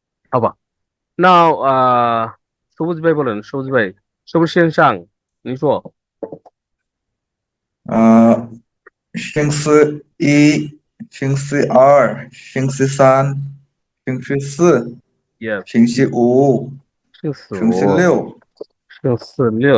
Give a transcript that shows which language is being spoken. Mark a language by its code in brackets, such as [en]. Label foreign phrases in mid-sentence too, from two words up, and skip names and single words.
[bn] 好吧 ，Now সবুজ ভাই বলেন, সবুজ ভাই, [zh] 是不是线上？您说星期一、星期二、星期三、星期四、 [en] ，Yes， [zh] 星期五、星期星期五，六、星期六